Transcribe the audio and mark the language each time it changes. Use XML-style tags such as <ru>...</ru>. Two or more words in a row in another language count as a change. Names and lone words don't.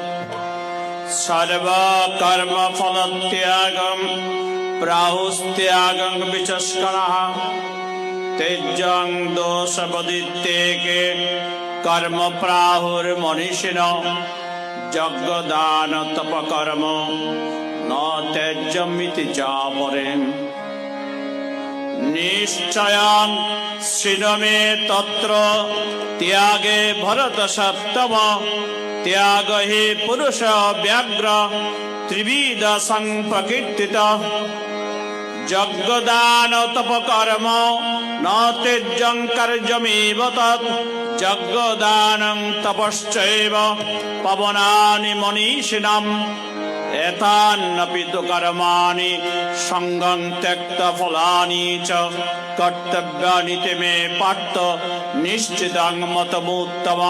<sa>সর্বকর্মফলত্যাগং প্রাহুস্ত্যাগং বিচস্করঃ তেজ্যং দোষবদিত্যেকে কর্ম প্রাহুর্মনীষিণো যজ্ঞদান তপকর্ম ন ত্যাজ্যমিতি চাপরে। নিশ্চয়ং শৃণু মে তত্র ত্যাগে ভরত সত্তম ত্যাগ হি পুরুষ ব্যাঘ্র ত্রিবিধ সংপ্রকীর্তিত যজ্ঞদান তপকর্ম ন ত্যজ্যং কার্যমেব তৎ যজ্ঞদানং তপশ্চৈব পবনানি মনীষিণাম এতান্নপি তু কর্মাণি সঙ্গং ত্যক্তা ফলানি চ কর্তব্যানি তে মে পার্থ নিশ্চিতং মতমুত্তমম।</sa>